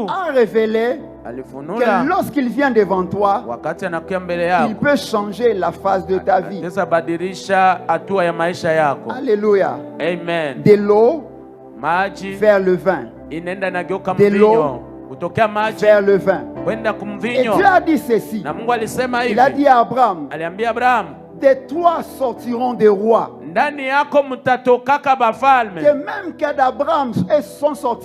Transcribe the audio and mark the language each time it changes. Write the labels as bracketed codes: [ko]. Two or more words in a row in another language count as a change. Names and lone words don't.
[fr] a révélé que [sw] alifunula [fr] lorsqu'il vient devant toi, [sw] wakati anakuja mbele [fr] il [sw] yako [fr] peut changer la phase de ta vie. [sw] anaweza badilisha hatua ya maisha yako. [fr] Alléluia. Amen. De l'eau [sw] Maji [fr] vers le vin. [sw] inaenda nageuka [fr] De l'eau [sw] mvinyo, kutokea maji [fr] vers le vin. [sw] kwenda [fr] Et [sw] kumvinyo. [fr] Dieu a dit ceci. [sw] Na Mungu alisema [fr] Il a [sw] hivi, [fr] dit à Abraham, [sw] aliambia Abrahamu, [fr] de toi sortiront des rois. [sw] ndani yako mtatokaka bafalme. [fr] Que même que d'Abraham sont sortis